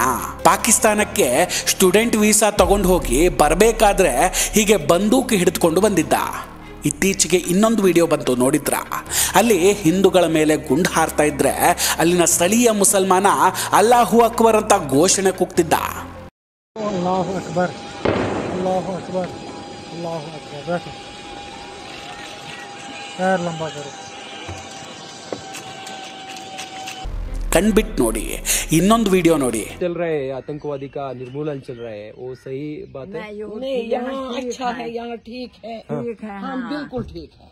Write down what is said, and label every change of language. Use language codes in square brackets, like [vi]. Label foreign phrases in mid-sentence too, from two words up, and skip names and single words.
[kn] ಪಾಕಿಸ್ತಾನಕ್ಕೆ [en] student visa [kn] ತಗೊಂಡು ಹೋಗಿ ಬರಬೇಕಾದ್ರೆ ಹೀಗೆ ಬಂದೂಕು ಹಿಡಿದುಕೊಂಡು ಬಂದಿದ್ದ. ಇತ್ತೀಚೆಗೆ ಇನ್ನೊಂದು ವಿಡಿಯೋ ಬಂತು, ನೋಡಿದ್ರ? ಅಲ್ಲಿ ಹಿಂದೂಗಳ ಮೇಲೆ ಗುಂಡು ಹಾರ್ತಾ ಇದ್ರೆ ಅಲ್ಲಿನ ಸ್ಥಳೀಯ ಮುಸಲ್ಮಾನ [ar] الله أكبر [kn] ಅಂತ ಘೋಷಣೆ ಕೂಗ್ತಿದ್ದ. [ar] الله أكبر، الله أكبر، الله أكبر. [hi] बैठो, पैर लंबा करो. [kn] ಕಣ್ಬಿಟ್ ನೋಡಿ ಇನ್ನೊಂದು ವೀಡಿಯೋ ನೋಡಿ. [hi] चल रहा है आतंकवादी का निर्मूलन चल रहा है, वो सही बात है? नहीं, यहाँ अच्छा है, यहाँ ठीक है, हाँ बिल्कुल ठीक है,